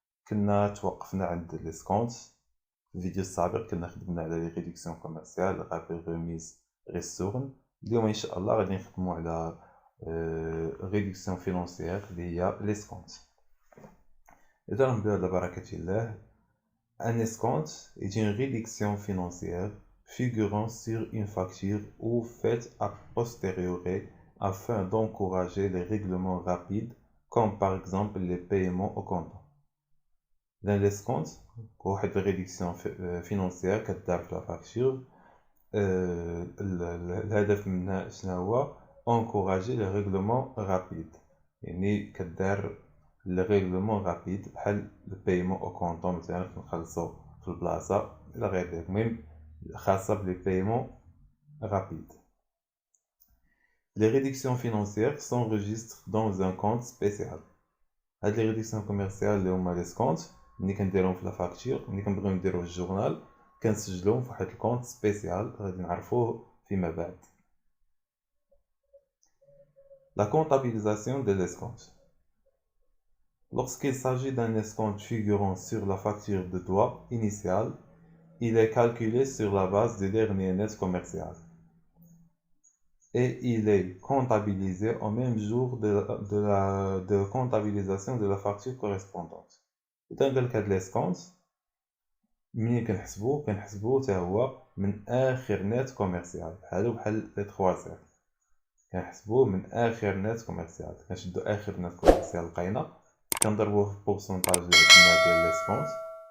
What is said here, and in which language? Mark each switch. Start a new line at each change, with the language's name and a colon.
Arabic: كنا توقفنا عند ليسكونت. في الفيديو السابق كنا خدمنا على لي ريدكسيون كوميرسيال غابي غوميز ريستورن. اليوم إن شاء الله غادي نخدمو على ريدكسيون فينونسيير اللي هي ليسكونت. إذا نبداو على بركة الله.
French: Un escompte est une réduction financière figurant sur une facture ou faite a posteriori afin d'encourager les règlements rapides, comme par exemple les paiements au comptant. Dans l'escompte, pour une réduction financière
Arabic: كتدار في
French: la facture,
Arabic: الهدف منها شنو هو؟
French: encourager les règlements rapides.
Arabic: يعني كتدار
French: le règlement rapide
Arabic: بحال البايمون او كونطون مثلا كنخلصو في البلاصه الى غير ذلك. المهم خاصه بلي بايمون rapide.
French: Les réductions financières s'enregistrent dans un compte spécial.
Arabic: هاد
French: les réductions commerciales
Arabic: اللي هما لي سكونت ملي كنديرهم في لا فاكتور، ملي كنبغيو نديرو الجورنال كنسجلوهم في واحد الكونت سبيسيال غادي نعرفوه فيما بعد.
French: La comptabilisation de l'escompte. Lorsqu'il s'agit d'un escompte figurant sur la facture de droit initiale, il est calculé sur la base du dernier net commercial et il est comptabilisé au même jour de comptabilisation de la facture correspondante.
Arabic: إذا قالك هاد l'escompte منين كنحسبوه حتى هو من آخر نت كوميرسيال بحالو بحال لي 3 صفر. كنحسبوه من آخر نت كوميرسيال، كنشدو آخر نت كوميرسيال لقينا كنضربوه في البورسونتاج اللي عندنا ديال ليسكونت.